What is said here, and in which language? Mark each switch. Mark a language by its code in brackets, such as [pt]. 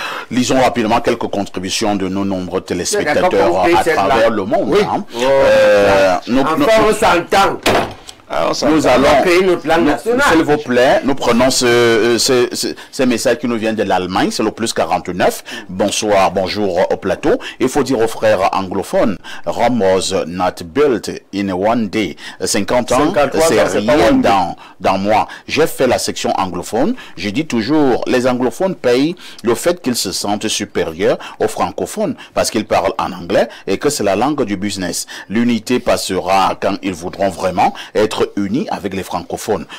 [fr] Lisons rapidement quelques contributions de nos nombreux téléspectateurs à travers le monde. Oui. On s'entend. Nous allons créer notre langue nationale. S'il vous plaît, nous prenons ces messages qui nous viennent de l'Allemagne, c'est le plus 49. Bonsoir, bonjour au plateau. Il faut dire aux frères anglophones, [en] Rome was not built in one day. [fr] 50 ans, c'est rien dans moi. J'ai fait la section anglophone. Je dis toujours, les anglophones payent le fait qu'ils se sentent supérieurs aux francophones parce qu'ils parlent en anglais et que c'est la langue du business. L'unité passera quand ils voudront vraiment être unis avec les francophones.